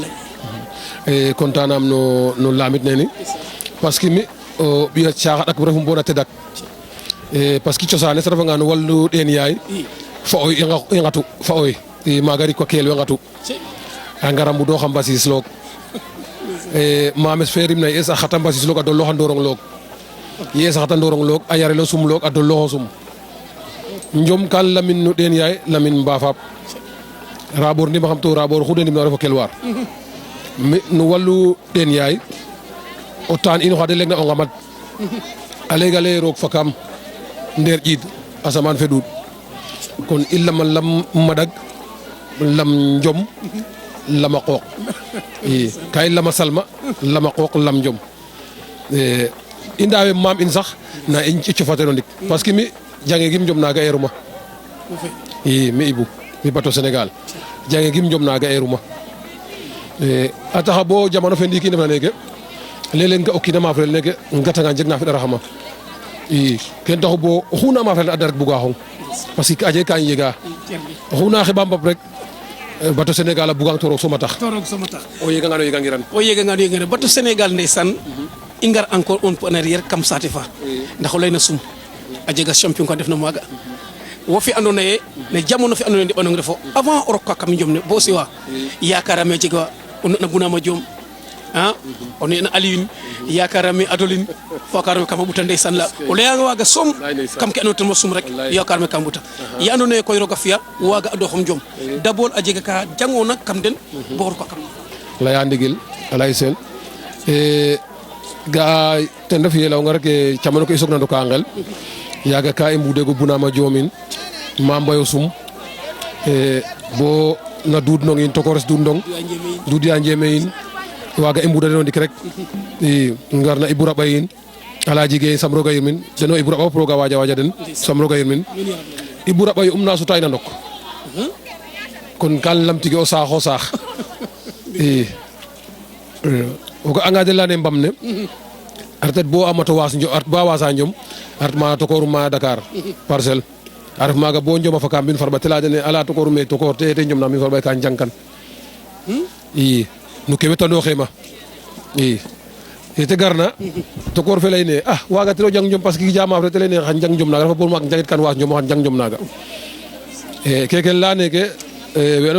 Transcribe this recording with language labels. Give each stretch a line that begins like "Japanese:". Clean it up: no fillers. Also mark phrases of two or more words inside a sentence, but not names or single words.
Serer: contanam no lamit nene
French: parce que
Serer: mi o ɓiya caxaɗak refum bo na tedak
French: parce que
Serer: cosanes a refanga no wallu ɗeen yaay fa oy i ngatu fa oy i maaga rik wa keel we ngatu a ngara mbudooxa mbasis loog mames fe rimna yees a xata mbasis loog a dolooxa ndorong loog yees a xata ndorong loog a yarelo sum loog a dolooxo sum njom kan lamin no ɗeen yaay lamin mbafaap Rabor ndima xam to Rabor xu de ndim na refo kelwaar mi no wallu ɗeen yaay o taan in oxa de leeg na o ngamad a layga lay roog fakam ndeer ƴiid asamaan fe ɗuuɗ kon i lama lam maɗag lam njom lama qooq i ka i lama salma lama qooq lam njom i ndaawe maam in sax na i cofateno ndik
French: parce que
Serer: mi jange gim njom naaga eeruma i mi Ibou mi bateau Sénégal jange gim njom naaga eeruma a taxa bo jamano fe ndiiki i ndefna neeke léeg-léeg nga o kiin a maafrel neeke ngatanga jeg na fiɗaraxama i ken taxu bo oxu na maafrel a da rek buga xong
French: parce que
Serer: a jega ka i yega oxu na xeɓa mbap rek bato Sénégal a bugang to roog soma tax torok sama tax o yegangiran o yeganga batu Sénégal ndeysaan i ngar
French: encore un peu en arrière
Serer: kam saate fa ndax o leyna sum a jega champion ka ndefna maaga wo fi andoona yee ne jamono fi andoona yee ndeɓanong refo avant o roka kam njom ne bo siwa yakarame a jega o na Bounama Diom o nena Alioune yakarame Adoline fakarame kam a ɓuta ndeysaan la o layanga waaga soom kam ke andoona ten mo sum rek yakarame kam ɓuta ye andoona yee koy roog a fi'a waaga a doxom jom d'abord a jega ka jangoona kam den bo roka kam laya ndigil a lay seen ga'a ten ref ye layonga rek camano ke i soogna ndoka ngel yaaga ka i mbudego Bounama Diom in Mame Mbaye o sum bo na Doudou Ndong in tokores Doudou Ndong Doudou Ya Ndiémé in waaga i mbuda den o ndik rek i ngarna Ibou Raɓa in Aladji Gueye sam roga yirmin deno Ibou Raɓa fop roga waja den sam roga yirmin Ibou Raɓa ye na suta in a ndok kon kan lamtige o saaxo saax i o ga'anga den leyane mbam ne a retet bo a mato waas art ba wasa Njom a ret ma tokorum ma Dakar Parcelles a ref maaga bo Njom a faka mbin farɓa te leya dene ala tokorum me tokor te Njom na mbin farɓa ka njangkan i no ke wetanoxema i yete garna tokor fe leyne waaga tiro jang Njom
French: parce que
Serer: jamaaf re te leyne xan jang Njom naga refa pour maak njangit kan waas Njom xan jang Njom naga keke leya neke we andoona